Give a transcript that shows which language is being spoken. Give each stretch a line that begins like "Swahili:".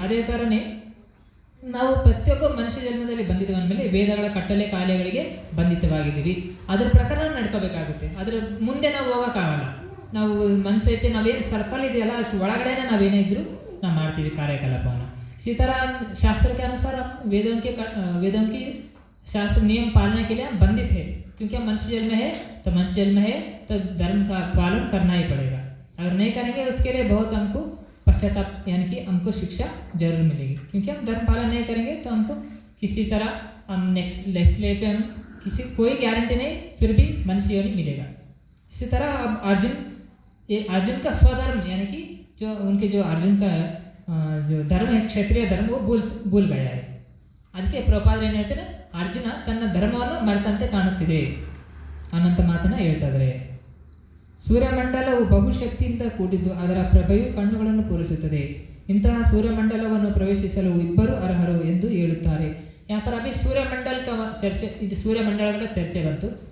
Kannada: ಅದೇ ಥರನೇ ನಾವು ಪ್ರತಿಯೊಬ್ಬ ಮನುಷ್ಯ ಜನ್ಮದಲ್ಲಿ ಬಂದಿದ್ದೀವಿ ಅಂದಮೇಲೆ ವೇದಗಳ ಕಟ್ಟಲೆ ಕಾಯಿಲೆಗಳಿಗೆ ಬಂಧಿತವಾಗಿದ್ದೀವಿ. ಅದರ ಪ್ರಕಾರ ನಡ್ಕೋಬೇಕಾಗುತ್ತೆ. ಅದರ ಮುಂದೆ ನಾವು ಹೋಗೋಕ್ಕಾಗಲ್ಲ. ನಾವು ಮನುಷ್ಯ ಹೆಚ್ಚೆ ನಾವೇನು ಸರ್ಕಲ್ ಇದೆಯಲ್ಲ ಅಷ್ಟು ಒಳಗಡೆನೇ ನಾವೇನೇ ಇದ್ದರೂ ನಾವು ಮಾಡ್ತೀವಿ ಕಾರ್ಯಕಲಾಪವನ್ನು.
Hindi: इसी तरह शास्त्र के अनुसार हम वेदों की शास्त्र नियम पालने के लिए हम बंधित है, क्योंकि हम मनुष्य जन्म है तो धर्म का पालन करना ही पड़ेगा. अगर नहीं करेंगे उसके लिए बहुत हमको पश्चाताप यानी कि हमको शिक्षा जरूर मिलेगी, क्योंकि हम धर्म पालन नहीं करेंगे तो हमको किसी तरह हम नेक्स्ट लाइफ पे हम किसी कोई गारंटी नहीं, फिर भी मनुष्य योनि मिलेगा। इसी तरह अब अर्जुन का स्वधर्म यानी कि जो उनके जो अर्जुन का जो धर्म है ಕ್ಷತ್ರಿಯ धर्म वो भूल गया है।
Kannada: ಅದಕ್ಕೆ ಪ್ರಭುಪಾದರು ಏನು ಹೇಳ್ತಾರೆ, ಅರ್ಜುನ ತನ್ನ ಧರ್ಮವನ್ನು ಮರೆತಂತೆ ಕಾಣುತ್ತಿದೆ ಅನ್ನೋಂಥ ಮಾತನ್ನು ಹೇಳ್ತಾ ಇದ್ದಾರೆ. ಸೂರ್ಯಮಂಡಲವು ಬಹುಶಕ್ತಿಯಿಂದ ಕೂಡಿದ್ದು ಅದರ ಪ್ರಭೆಯು ಕಣ್ಣುಗಳನ್ನು ಪೂರೈಸುತ್ತದೆ. ಇಂತಹ ಸೂರ್ಯಮಂಡಲವನ್ನು ಪ್ರವೇಶಿಸಲು ಇಬ್ಬರು ಅರ್ಹರು ಎಂದು ಹೇಳುತ್ತಾರೆ.
Hindi: यहाँ पर अभी सूर्यमंडल का
Kannada: ಚರ್ಚೆ, ಇದು ಸೂರ್ಯಮಂಡಲಗಳ ಚರ್ಚೆ ಬಂತು.